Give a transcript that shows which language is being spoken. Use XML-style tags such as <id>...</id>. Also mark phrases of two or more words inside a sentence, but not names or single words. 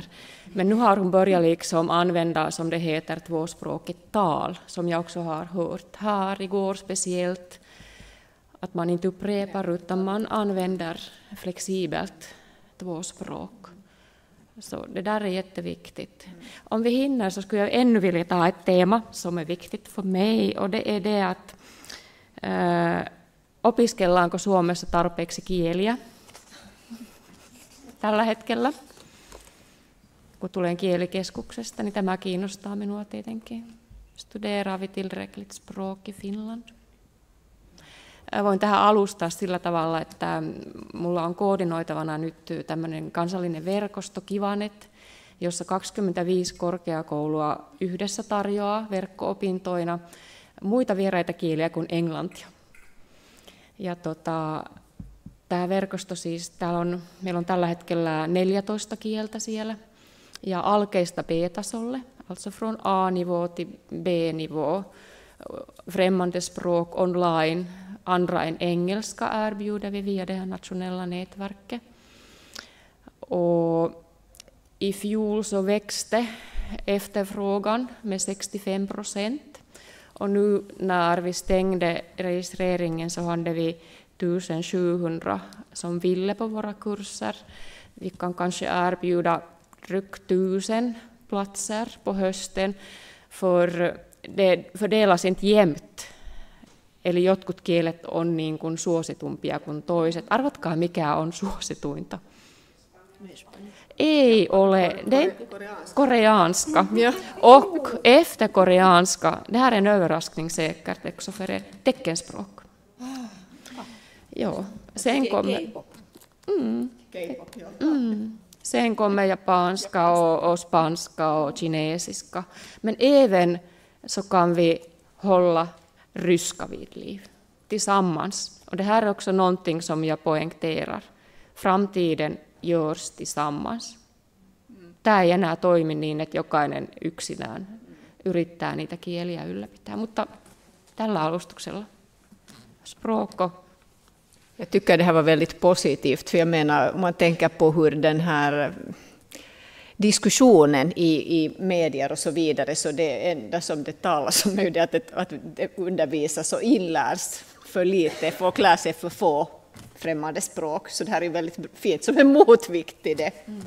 <sv>Men nu har hon börjat liksom använda, som det heter, tvåspråkigt tal, som jag också har hört här igår speciellt, att man inte upprepar utan man använder flexibelt tvåspråk. Så det där är jätteviktigt. Om vi hinner så skulle jag ännu vilja ta ett tema som är viktigt för mig, och det är det att</sv> <fi>opiskellaanko Suomessa tarpeeksi kieliä tällä hetkellä. Kun tulen kielikeskuksesta, niin tämä kiinnostaa minua tietenkin.</fi> <sv>Studerar vi tillräckligt språk i Finland?</sv> <fi>Voin tähän alustaa sillä tavalla, että mulla on koordinoitavana nyt tämmöinen kansallinen verkosto Kivanet, jossa 25 korkeakoulua yhdessä tarjoaa verkko-opintoina muita vieraita kieliä kuin englantia. Ja tämä verkosto siis, meillä on tällä hetkellä 14 kieltä siellä, ja alkeista B-tasolle,</fi> <sv>alltså från A-nivå till B-nivå, främmande språk online, andra än engelska erbjuder vi via det här nationella nätverket. Och i fjol så växte efterfrågan med 65%. Och nu när vi stängde registreringen så hade vi 1700 som ville på våra kurser. Vi kan kanske erbjuda drygt 1000 platser på hösten, för det fördelas inte jämnt.</sv> <fi>Eli jotkut kielet on niin kuin suositumpia kuin toiset. Arvatkaa, mikä on suosituinta. Ei ole.</fi> <sv>Det är koreanska. Och efter koreanska, det här är en överraskning säkert också för er, teckenspråk. Jo, sen kommer sen kommer japanska och spanska och kinesiska. Men även så kan vi hålla ryska vid liv tillsammans. Och det här är också någonting som jag poängterar. Framtiden görs tillsammans.</sv> <fi>Tämä ei enää toimi niin, että jokainen yksinään yrittää niitä kieliä ylläpitää, mutta tällä alustuksella.</fi> <sv>Språk. Jag tycker det här var väldigt positivt, för jag menar, om man tänker på hur den här diskussionen i medier och så vidare, så det enda som det talas om är det att det undervisas och inlärs för lite, folk lär sig för få främmande språk, så det här är väldigt fint som en motvikt till det.</sv>